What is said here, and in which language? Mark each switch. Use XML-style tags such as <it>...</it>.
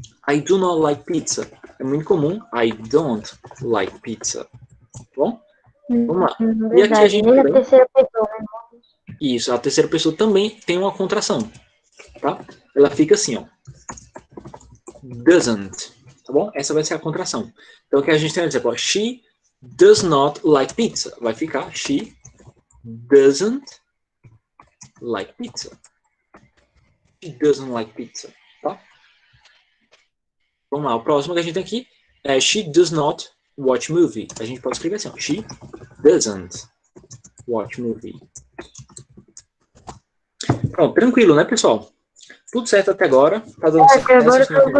<en>I do not like pizza.</en> <pt>É muito comum.</pt> <en>I don't like pizza.</en> <pt>Tá bom? Vamos lá. E aqui a gente Nem a também... terceira pessoa, né? Isso, a terceira pessoa também tem uma contração, tá? Ela fica assim, ó. Doesn't, tá bom? Essa vai ser a contração. Então, aqui a gente tem um exemplo, ó.</pt> <en>She does not like pizza.</en> <pt>Vai ficar</pt> <en>she doesn't like pizza. She doesn't like pizza,</en> <pt>tá? Vamos lá, o próximo que a gente tem aqui é</pt> <en>she does not watch movie.</en> <pt>A gente pode escrever assim, ó.</pt> <en>She doesn't watch movie.</en> <pt>Pronto, tranquilo, né, pessoal? Tudo certo até agora. Tá dando certo, Até agora né? Vocês estão tudo</pt>